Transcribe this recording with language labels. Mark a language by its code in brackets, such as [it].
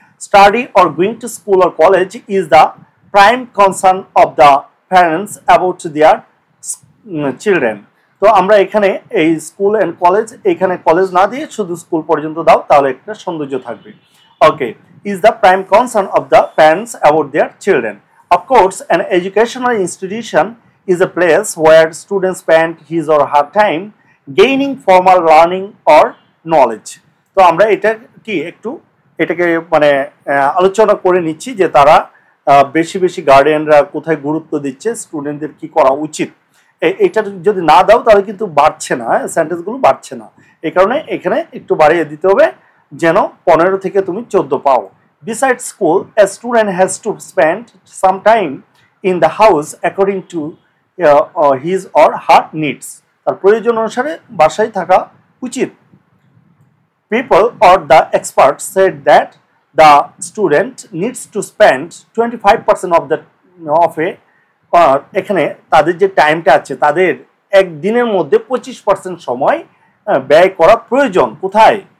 [en] Study or going to school or college is the prime concern of the parents about their children. [bn] তো আমরা এখানে এই school and college, এখানে college না দিয়ে শুধু স্কুল পর্যন্ত দাও, তাহলে একটা সৌন্দর্য থাকবে। [en] Okay, is the prime concern of the parents about their children. Of course an educational institution is a place where students spend his or her time gaining formal learning or knowledge. [bn] তো আমরা এটা কি একটু এটাকে মানে আলোচনা করে নিচ্ছি যে তারা বেশি বেশি গার্ডিয়ানরা কোথায় গুরুত্ব দিচ্ছে, স্টুডেন্টদের কি করা উচিত। এটা যদি না দাও তাহলে কিন্তু বাড়ছে না, সেন্টেন্সগুলো বাড়ছে না। এই কারণে এখানে একটু বাড়িয়ে দিতে হবে যেন 15 থেকে তুমি 14 পাও। [en] Besides school, a student has to spend some time in the house according to his or her needs. [bn] তার প্রয়োজন অনুসারে বাসায় থাকা উচিত। [en] People or the experts said that the student needs to spend 25% of a [bn] এখানে তাদের যে টাইমটা আছে তাদের একদিনের মধ্যে 25% সময় ব্যয় করা প্রয়োজন। কোথায়?